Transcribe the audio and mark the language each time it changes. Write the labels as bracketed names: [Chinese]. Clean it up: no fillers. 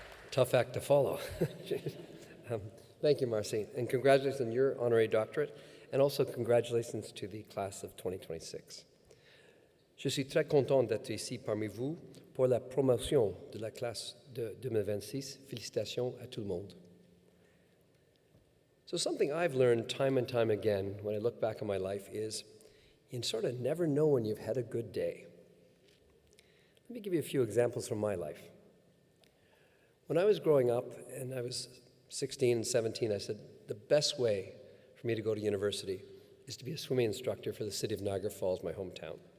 [English] Tough act to follow. Thank you, Marcy, and congratulations on your honorary doctorate, and also congratulations to the class of 2026. [French] Je suis très content d'être ici parmi vous pour la promotion de la classe de 2026. Félicitations à tout le monde. [English] So something I've learned time and time again when I look back on my life is you sort of never know when you've had a good day. Let me give you a few examples from my life. When I was growing up, and I was 16 and 17, I said, the best way for me to go to university is to be a swimming instructor for the city of Niagara Falls, my hometown.